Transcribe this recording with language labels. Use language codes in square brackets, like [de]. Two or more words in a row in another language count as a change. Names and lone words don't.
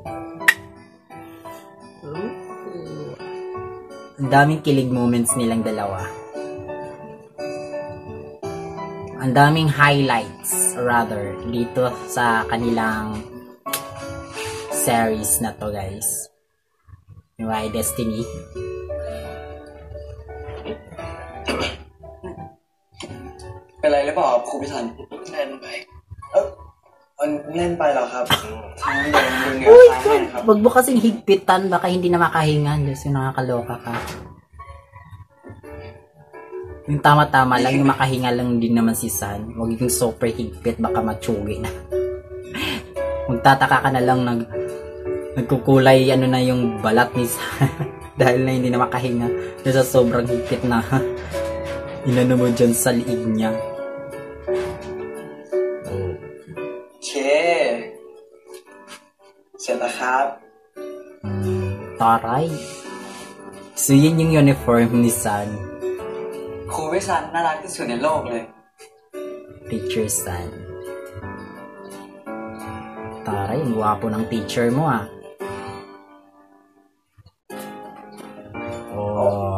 [tl] Ang daming kilig moments nilang dalawa. Ang daming highlights, rather, dito sa kanilang series na to, guys. Why Destiny? [th] เป็นไรหรือเปล่าครูพิธันเล่นไปเล่นไปเหรอครับทั้งเดินดึงเงือกซ้ายให้ครับ [tl] Wag mo kasing higpitan, baka hindi na makahinga. Diyos, yung nakakaloka ka. Yung tama-tama lang, yung makahinga lang din naman si San. Wag yung super higpit, baka matsugi na. Magtataka ka na lang nagkukulay ano na yung balat ni San. Dahil na hindi na makahinga. Dahil sa sobrang higpit na inano mo dyan sa liig niya. [th] เสร็จแล้วครับ [tl] Taray. So, yun yung uniform ni San. [th] ครูพิธันน่ารักที่สุดในโลกเลย [en] Teacher San. [tl] Taray, ang gwapo ng teacher mo ah. Oh.